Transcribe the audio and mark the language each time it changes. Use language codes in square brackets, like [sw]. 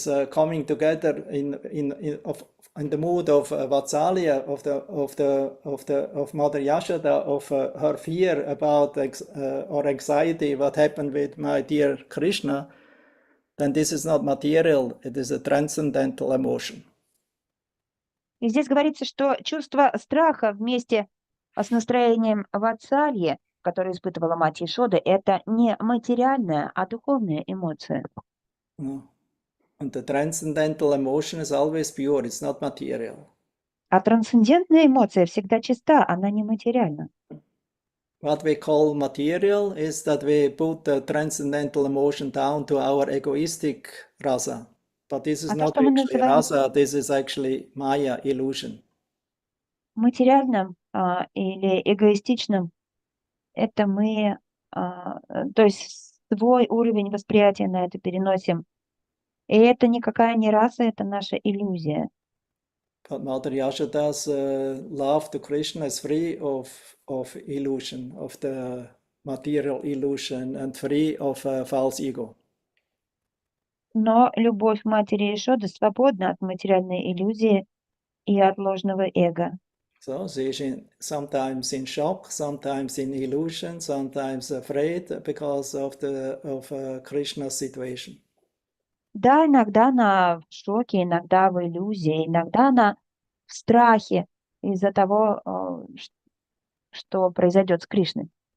[en] coming together in the mood of Vatsalya, of Mother Yashoda, of her fear about or anxiety, what happened with my dear Krishna, then this is not material, it is a transcendental emotion. [ru] И здесь говорится, что чувство страха вместе с настроением ватсальи, которое испытывала мать Яшоды, это не материальная, а духовная эмоция. [en] And the transcendental emotion is always pure, it's not material. [ru] А трансцендентная эмоция всегда чиста, она не материальна. [en] What we call material is that we put the transcendental emotion down to our egoistic rasa. But this is not actually rasa, this is actually Maya, illusion. [ru] Материальным или эгоистичным это мы, то есть свой уровень восприятия на это переносим. И это никакая не раса, это наша иллюзия. [en] But Mother Yashoda's love to Krishna is free of illusion, of the material illusion, and free of false ego. [ru] Но любовь матери Yashoda свободна от материальной иллюзии и от ложного эго. [en] So she is sometimes in shock, sometimes in illusion, sometimes afraid because of Krishna's situation. [ru] Да, иногда она в шоке, иногда в иллюзии, иногда она в страхе из-за того, что произойдет с Кришной.